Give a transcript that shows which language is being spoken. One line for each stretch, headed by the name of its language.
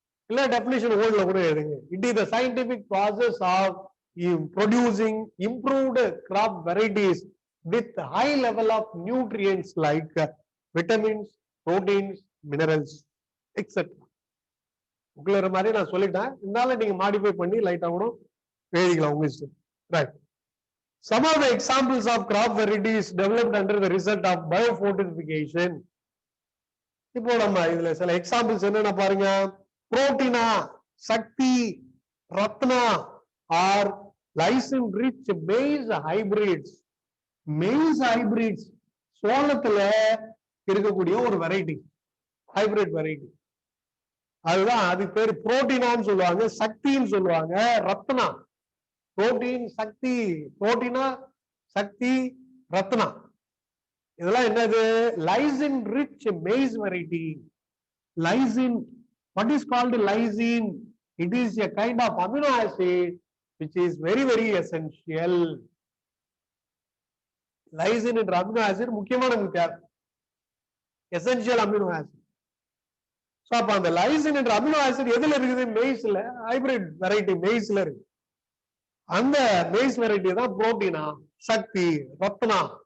Tamil: இல்ல டெஃபினிஷன் ஓல்ட்ல கூட எழுதுங்க.
English: It is the scientific process of producing improved crop varieties with high level of nutrients like vitamins, proteins, minerals etcetera.
Tamil: உங்கள மாதிரி நான் சொல்லிட்டேன், இருந்தாலும் நீங்க மாடிஃபை பண்ணி லைட்டா கூட எழுதிக்கலாம் உங்க இஷ்டம்.
English: Right. Some of the examples of crop varieties developed under the result of biofortification.
Tamil: இப்போ நம்ம இதுல சில எக்ஸாம்பிள்ஸ் என்னென்ன பாருங்க. புரோட்டீனா, சக்தி, Ratna R lysine rich maize hybrids. Maize hybrids சோளத்துல இருக்கக்கூடிய ஒரு வெரைட்டி, ஹைபிரிட் வெரைட்டி. அதுதான் அது பேர் புரோட்டீனான்னு சொல்லுவாங்க, சக்தின்னு சொல்லுவாங்க, ரத்னா. புரோட்டீன், சக்தி, புரோட்டீனா, சக்தி, ரத்னா, இதெல்லாம் என்னது? Lysine rich maize variety.
English: Lysine, what is called lysine? It is a kind of amino acid which is very very essential.
Tamil: Lysine என்ற அமினோ ஆசிட் முக்கியமான நமக்கு தேவை, எசென்ஷியல் அமினோ ஆசிட். சோ அப்ப அந்த லைசின் என்ற அமினோ ஆசிட் எதுல இருக்குது? மேய்ஸ்ல, hybrid variety மேய்ஸ்ல இருக்கு. அந்த மேய்ஸ் வெரைட்டி தான் புரோட்டீனா, சக்தி, ரத்னா.